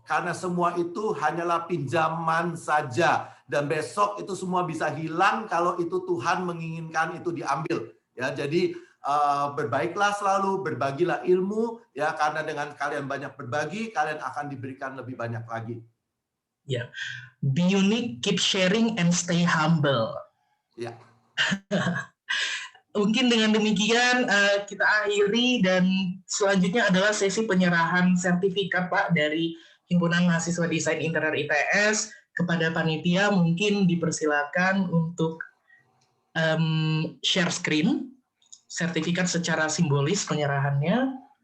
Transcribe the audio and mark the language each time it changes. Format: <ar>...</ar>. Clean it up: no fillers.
<id>Karena semua itu hanyalah pinjaman saja. Dan besok itu semua bisa hilang kalau itu Tuhan menginginkan itu diambil. Ya, jadi berbaiklah selalu, berbagilah ilmu, ya, karena dengan kalian banyak berbagi, kalian akan diberikan lebih banyak lagi.</id> <en>Ya, be unique, keep sharing, and stay humble. Ya.</en> <id>Mungkin dengan demikian kita akhiri, dan selanjutnya adalah sesi penyerahan sertifikat Pak dari Himpunan Mahasiswa Desain Interior ITS kepada panitia. Mungkin dipersilakan untuk share screen sertifikat secara simbolis penyerahannya.</id>